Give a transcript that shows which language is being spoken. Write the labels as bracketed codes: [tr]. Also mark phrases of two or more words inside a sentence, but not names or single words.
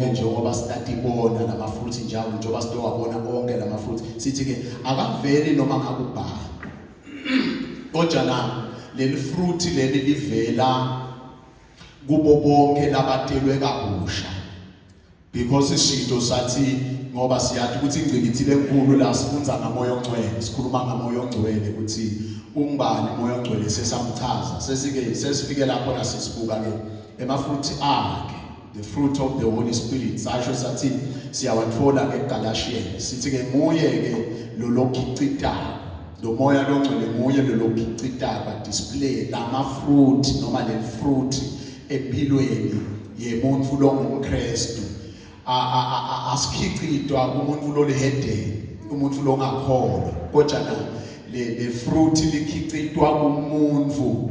[ss] njengoba sitatibona lama fruits njalo njengoba sitowabona onke lama fruits sithi ke akaveli noma ngakubhala kodwa na leli fruit leli livela kubo bonke labatelwe kabusha because ishinto sathi ngoba siyathi ukuthi ingcikitsi lenkulu la sifunza ngamoya ongcwele sikhuluma ngamoya ongcwele ukuthi ungubani umoya ongcwele sesamchaza sesifike lapho na sisibuka ke emafruit akhe [en] the fruit of the Holy Spirit [ss] sasho sathi siyawathola ke eGalatians sithi ke nguye ke lo lokhicitayo lo moya longcwele nguye lo lokhicitayo display lama fruit noma le fruit empilweni yemuntu longumKristu asikhicitwa kumuntu lo lehedeni umuntu lo ngakholwa kodwa na le fruit likhicitwa kumuntu